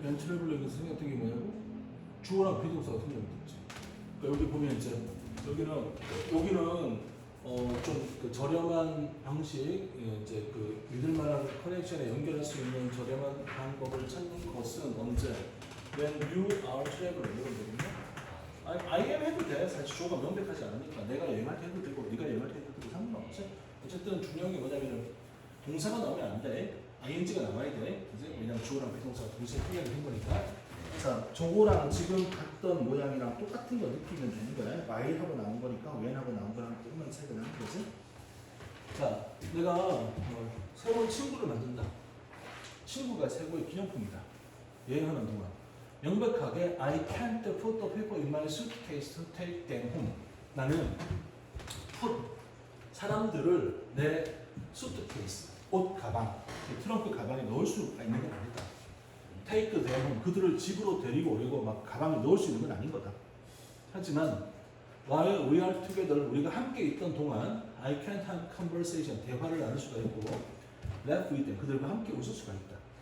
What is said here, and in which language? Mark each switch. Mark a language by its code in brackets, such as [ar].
[ko] 왼 트래블렉에서 생각된 게 뭐냐고? 주어랑 비동사가 생략됐지. 그러니까 여기 보면 이제 여기는 좀 그 저렴한 방식, 예, 이제 그 믿을만한 커넥션에 연결할 수 있는 저렴한 방법을 찾는 것은 언제? [en] When you are traveling [ko] 이런 거거든요. [en] I am [ko] 해도 돼. 사실 주어가 명백하지 않으니까 내가 여행할 때 해도 되고 네가 여행할 때 해도 되고 상관없지. 어쨌든 중요한 게 뭐냐면은 동사가 나오면 안 돼. ing가 나와야 돼. 그지? 왜냐면 주어랑 비동사가 동시에 생략이 된 거니까. 자, 저거랑 지금 봤던 모양이랑 똑같은 거 느끼면 되는 거야. while하고 나온 거니까 when하고 나온 거랑 조금만 차이가 나는 거지. 자, 내가 새로운 친구를 만든다. 친구가 최고의 기념품이다. 여행하는 동안 명백하게 [en] I can't put the people in my suitcase to take them home. [ko] 나는 put 사람들을 내 suitcase 옷 가방, 트렁크 가방에 넣을 수가 있는 건 아니다. take them home 그들을 집으로 데리고 오려고 막 가방에 넣을 수 있는 건 아닌 거다. 하지만 [en] while we are together [ko] 우리가 함께 있던 동안 [en] I can't have conversation [ko] 대화를 나눌 수가 있고 [en] laugh with them [ko] 그들과 함께 웃을 수가 있다.